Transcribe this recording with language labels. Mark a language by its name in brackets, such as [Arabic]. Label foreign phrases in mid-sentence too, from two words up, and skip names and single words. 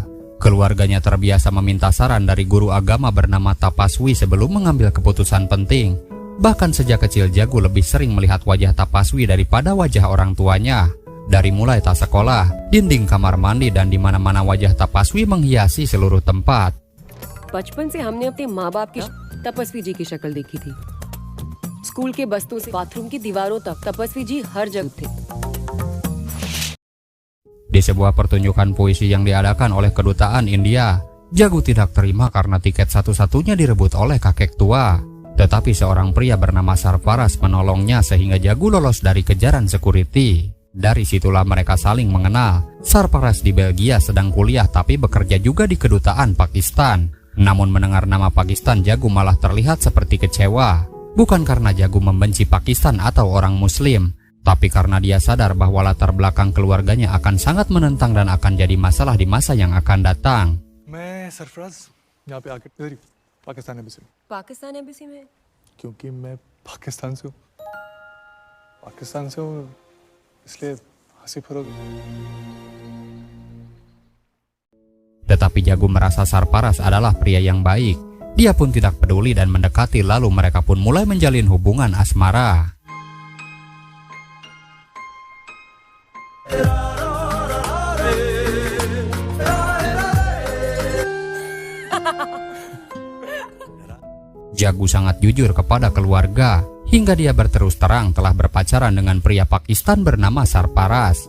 [Indonesian] Keluarganya terbiasa meminta saran dari guru agama bernama Tapaswi sebelum mengambil keputusan penting. Bahkan sejak kecil Jagu lebih sering melihat wajah Tapaswi daripada wajah orang tuanya. Dari mulai tas sekolah, dinding kamar mandi dan di mana-mana wajah Tapaswi menghiasi seluruh tempat. [Hindi] बचपन से हमने अपने माँ बाप की तपस्वी जी की शक्ल देखी थी। स्कूल के बस्तों से बाथरूम की दीवारों तक तपस्वी जी हर जगह थे। [Indonesian] Di sebuah pertunjukan puisi yang diadakan oleh kedutaan India, Jagu tidak terima karena tiket satu-satunya direbut oleh kakek tua. Tetapi seorang pria bernama Sarparas menolongnya sehingga Jagu lolos dari kejaran security. Dari situlah mereka saling mengenal. Sarparas di Belgia sedang kuliah tapi bekerja juga di kedutaan Pakistan. Namun mendengar nama Pakistan, Jagu malah terlihat seperti kecewa. Bukan karena Jagu membenci Pakistan atau orang Muslim, tapi karena dia sadar bahwa latar belakang keluarganya akan sangat menentang dan akan jadi masalah di masa yang akan datang. [Hindi] मैं सरफराज यहाँ पे आके इधर ही पाकिस्तान एम्बेसी में पाकिस्तान एम्बेसी में क्योंकि मैं पाकिस्तान से हूँ इसलिए हंसी फरोग। [Indonesian] Tetapi Jagu merasa Sarparas adalah pria yang baik. Dia pun tidak peduli dan mendekati lalu mereka pun mulai menjalin hubungan asmara. Jagu sangat jujur kepada keluarga, hingga dia berterus terang telah berpacaran dengan pria Pakistan bernama Sarparas.